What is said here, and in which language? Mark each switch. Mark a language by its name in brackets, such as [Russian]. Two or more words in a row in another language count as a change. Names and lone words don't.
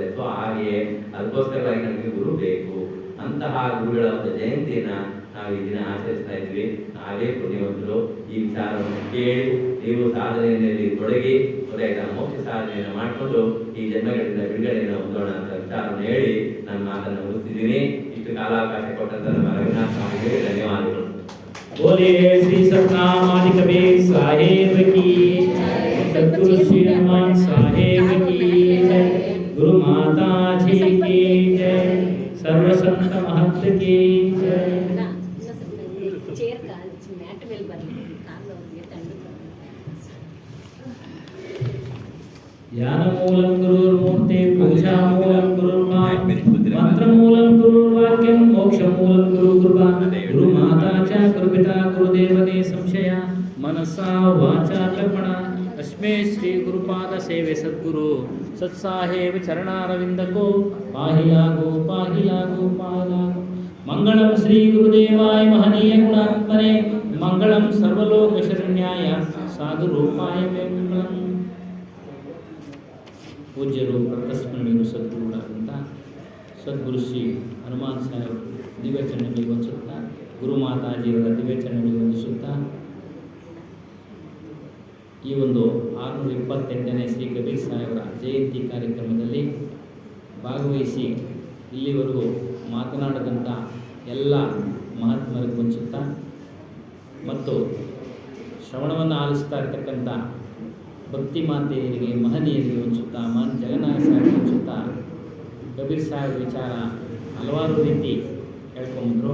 [Kannada] ಸೊ ಹಾಗೆಯೇ ಅದಕ್ಕೋಸ್ಕರವಾಗಿ ನಮಗೆ ಗುರು ಬೇಕು. ಅಂತಹ ಗುರುಗಳ ಒಂದು ಜಯಂತಿಯನ್ನ ನಾವು ಈ ದಿನ ಆಚರಿಸ್ತಾ ಇದ್ವಿ. ಹಾಗೆ ಪುಣ್ಯವಂತರು ಈ ವಿಚಾರವನ್ನು ಕೇಳಿ ನೀವು ಸಾಧನೆಯಲ್ಲಿ ತೊಡಗಿ ಗೊತ್ತಾಯ್ತಾ ಮೋಕ್ಷ ಸಾಧನೆಯನ್ನು ಮಾಡಿಕೊಂಡು ಈ ಜನ್ಮಗಳಿಂದ ಬಿಡುಗಡೆಯನ್ನು ಹೊಂದೋಣ ಅಂತ ವಿಚಾರವನ್ನು ಹೇಳಿ ನನ್ನ ಮಾತನ್ನು ಮುಗಿಸ್ತಿದ್ದೀನಿ. ಇಷ್ಟು ಕಾಲಾವಕಾಶ ಕೊಟ್ಟಂತ ನಮ್ಮ ರಘುನಾಥ ಸ್ವಾಮಿಗೆ ಧನ್ಯವಾದಗಳು. [Hindi] बोले श्री सतनाम कबीर साहेब की, सतगुरु श्री हनुमान साहेब की जय, गुरु माता जी की जय, सर्व संत महंत की जय. [Sanskrit] ध्यानमूलं गुरुर्मूर्ते, पूजामूलं गुरुर्मा, मंत्रमूलं गुरुर्वाक्यं, मोक्षमूलं गुरुकृपा, गुरुमाता च गुरुपिता गुरुदेवते संशय, मनसा वाचा कर्मणा अस्मै श्री गुरुपाद सेवे सद्गुरु सत्साहेब चरणारविंदको [Hindi] पाहि लागो पाहि लागो पाहि लागो. [Sanskrit] मंगलम श्री गुरुदेवाय महनीय गुणात्मने, मंगलम सर्वलोक शरण्याय साधु रूपाय मंगलम. [Kannada] ಪೂಜ್ಯರು ಪ್ರಕಸ್ಮರಣೀಯರು ಸದ್ಗುರುಗಳಾದಂಥ ಸದ್ಗುರು ಶ್ರೀ ಹನುಮಾನ್ ಸಾಹೇಬ್ ದಿವ್ಯಚರಣೆಗಳಿಗೆ ವಂದಿಸುತ್ತಾ, ಗುರುಮಾತಾಜಿಯವರ ದಿವ್ಯಚರಣೆಗಳಿಗೆ ವಂದಿಸುತ್ತಾ, ಈ ಒಂದು 628ನೇ ಶ್ರೀ ಕಬೀರ್ ಸಾಹೇಬರ ಜಯಂತಿ ಕಾರ್ಯಕ್ರಮದಲ್ಲಿ ಭಾಗವಹಿಸಿ ಇಲ್ಲಿವರೆಗೂ ಮಾತನಾಡಿದಂಥ ಎಲ್ಲ ಮಹಾತ್ಮರಿಗೆ ವಂದಿಸುತ್ತಾ ಮತ್ತು ಶ್ರವಣವನ್ನು ಆಲಿಸ್ತಾ ಇರತಕ್ಕಂಥ ಭಕ್ತಿ ಮಾತೆಯರಿಗೆ ಮಹನೀಯರಿಗೆ ವಂದಿಸುತ್ತಾ, ಜಗನ್ನಾಥ ಸಾಹೇಬ್ ವಂದಿಸುತ್ತಾ, ಕಬೀರ್ ಸಾಹೇಬ್ ವಿಚಾರ ಹಲವಾರು ರೀತಿ ಹೇಳ್ಕೊಂಬಂದರು.